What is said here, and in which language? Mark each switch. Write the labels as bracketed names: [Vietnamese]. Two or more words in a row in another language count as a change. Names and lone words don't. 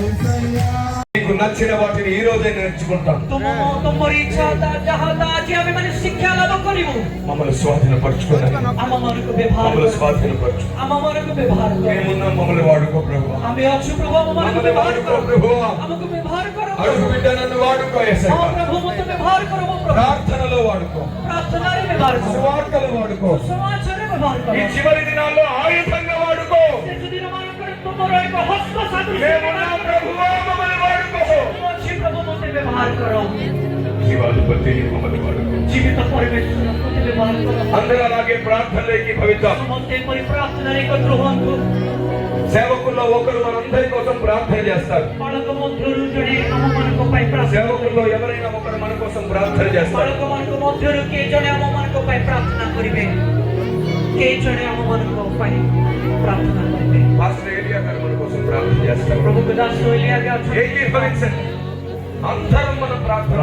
[Telugu] నీకు నచ్చిన వాటిని ఈ రోజే నేర్చుకుంటాం. [Odia] ତୁମର ଇଚ୍ଛା ଯାହା ଆଜି ଆମେ ମାନେ ଶିକ୍ଷା ଲାଭ କରିବୁ. [Telugu] మమ్మల్ని స్వాధీనపరచుకోవాలి. [Odia] ଆମମାନଙ୍କୁ ବ୍ୟବହାର [Telugu] మమ్మల్ని [Odia] କର. [Telugu] స్వాధీనపరచు. [Odia] ଆମମାନଙ୍କୁ ବ୍ୟବହାର କର. [Telugu] మేమున్నా మమ్మల్ని వాడుకో ప్రభు. [Odia] ଆମେ ଅଛୁ ପ୍ରଭୁ, ଆମମାନଙ୍କୁ [Telugu] మమ్మల్ని [Odia] ବ୍ୟବହାର [Telugu] వాడుకో [Odia] କର. [Telugu] ప్రభు. [Odia] ଆମକୁ ବ୍ୟବହାର କର. [Telugu] అడుగు బిడ్డ నన్ను వాడుకో యేసయ్య. [Odia] ହଁ ପ୍ରଭୁ ମୋତେ ବ୍ୟବହାର କର ମୋ ପ୍ରଭୁ. [Telugu] ప్రార్థనలో వాడుకో. [Odia] ପ୍ରାର୍ଥନାରେ ବ୍ୟବହାର କର. [Telugu] సువార్తలో వాడుకో. [Odia] ସମାଜରେ ବ୍ୟବହାର କର. [Telugu] ఈ చివరి దినాల్లో ఆయుధంగా వాడుకో. [Odia] ଶେଷ ଦିନମାନଙ୍କରେ ତୁମର ଏକ ହସ୍ତ ସାଦୃଶ୍ୟ [Telugu] మేమున్నా ప్రభువా మమ్మల్ని వాడుకో. [Odia] ଅଛି ପ୍ରଭୁ ମୋତେ ବ୍ୟବହାର କର. [Telugu] జీవాధిపతి మమ్మల్ని వాడుకో. [Odia] ଜୀବିତ ପରମେଶ୍ୱର ମୋତେ ବ୍ୟବହାର କର. [Telugu] అందరూ అలాగే ప్రార్థనలో ఏకీభవిద్దాం. [Odia] ସମସ୍ତେ ଏପରି ପ୍ରାର୍ଥନାରେ ଏକତ୍ର ହୁଅନ୍ତୁ. [Telugu] సేవకుల్లో ఒకరు మనందరి కోసం ప్రార్థన చేస్తారు. [Odia] ବାଳକ ମଧ୍ୟରୁ ଜଣେ ଆମମାନଙ୍କ ପାଇଁ ପ୍ରାର୍ଥନା [Telugu] సేవకుల్లో ఎవరైనా ఒకరు మన కోసం ప్రార్థన చేస్తారు. [Odia] ବାଳକମାନଙ୍କ ମଧ୍ୟରୁ କିଏ ଜଣେ ଆମମାନଙ୍କ ପାଇଁ ପ୍ରାର୍ଥନା କରିବେ? କିଏ ଜଣେ ଆମମାନଙ୍କ ପାଇଁ ପ୍ରାର୍ଥନା କରିବେ? [Telugu] పాస్టర్ ఏలియా గారు మన కోసం ప్రార్థన చేస్తారు. [Odia] ପ୍ରଭୁଙ୍କ ଦାସ ଏଲିଆ ଅଛନ୍ତି. [Telugu] ఏకీభవించండి. అందరం మనం ప్రార్థన